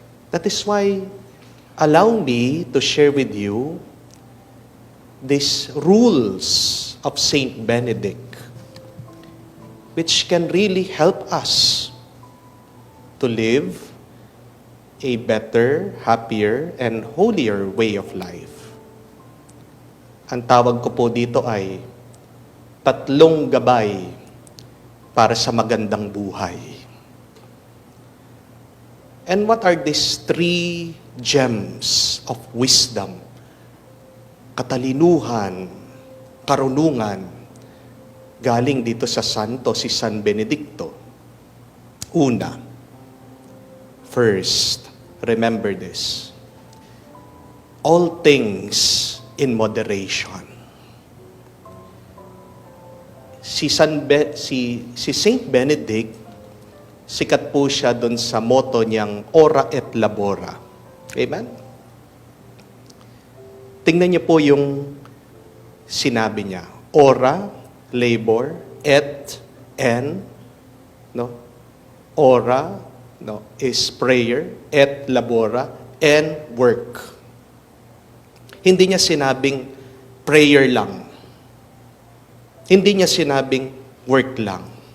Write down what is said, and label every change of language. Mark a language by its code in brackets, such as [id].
[en] That is why, allow me to share with you these rules of Saint Benedict, which can really help us to live a better, happier, and holier way of life. [tl] Ang tawag ko po dito ay 3 gabay para sa magandang buhay. [en] And what are these 3 gems of wisdom, [tl] katalinuhan, karunungan, galing dito sa santo si [en] San Benedicto? [tl] Una, [en] first, remember this: all things in moderation. [tl] Si Saint Benedict, sikat po siya doon sa motto niyang [la] ora et labora. [tl] Amen? Tingnan niyo po yung sinabi niya. [en] Ora, labor, and, ora, is prayer, et labora, and work. [tl] Hindi niya sinabing prayer lang. Hindi niya sinabing work lang.